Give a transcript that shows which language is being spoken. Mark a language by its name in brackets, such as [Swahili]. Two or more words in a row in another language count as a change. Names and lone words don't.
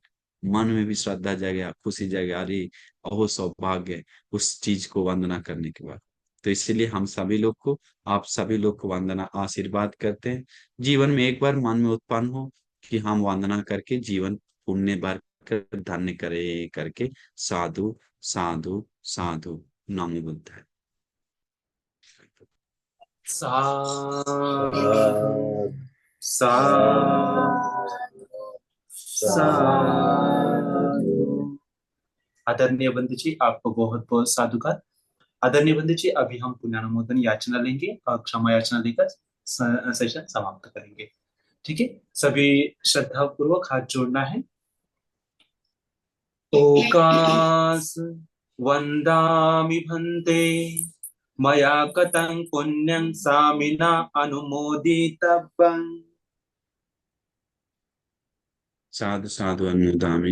[Hindi] मन में भी श्रद्धा जगह, खुशी जगह, अरे अहो सौभाग्य है उस चीज को वंदना करने के बाद। तो इसीलिए हम सभी लोग को, आप सभी लोग को वंदना आशीर्वाद करते हैं। जीवन में एक बार मन में उत्पन्न हो कि हम वंदना करके जीवन पुण्य भर कर धन्य करे करके, साधु साधु साधु। [Sanskrit] नमो बुद्धाय। [Hindi] साधु साधु साधु। आदरणीय बंधु जी, आपको बहुत बहुत साधुवाद। आदरणीय बंधु जी, अभी हम पुण्यानुमोदन याचना लेंगे और क्षमा याचना लेकर सेशन समाप्त करेंगे। ठीक है, सभी श्रद्धा पूर्वक हाथ जोड़ना है। [Pali] ओकास वंदामि भन्ते, मया कतं पुण्यं सामिना अनुमोदितव्यम्। साधु साधु अनुदामी।